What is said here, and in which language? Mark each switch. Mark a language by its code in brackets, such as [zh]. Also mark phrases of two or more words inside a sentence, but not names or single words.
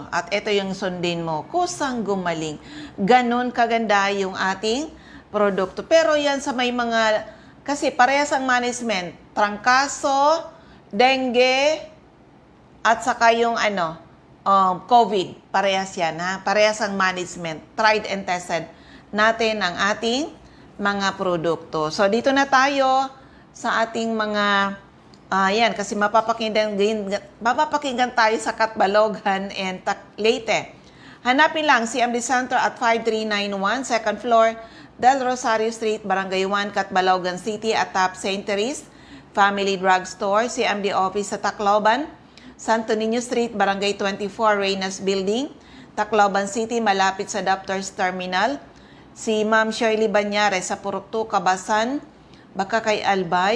[tl] At ito yung sundin mo. Kusang gumaling. Ganon kaganda yung ating produkto. Pero yan sa may mga, kasi parehas ang management. Trangkaso, dengue, at saka yung COVID. Parehas yan, ha? Parehas ang management. [en] Tried and tested [tl] natin ang ating mga produkto. So, dito na tayo sa ating mga, yan, kasi mapapakinggan tayo sa Katbalogan and Leyte. Hanapin lang CMD Center at 5391, [en] second floor, [tl] Del Rosario Street, Barangay 1, Katbalogan City, at Top St. Therese Family Drugstore, CMD Office sa Tacloban, Santo Niño Street, Barangay 24, Reynas Building, Tacloban City, malapit sa Doctor's Terminal. Si Ma'am Shirley Banyares sa Purok 2, Kabasan, baka kay Albay.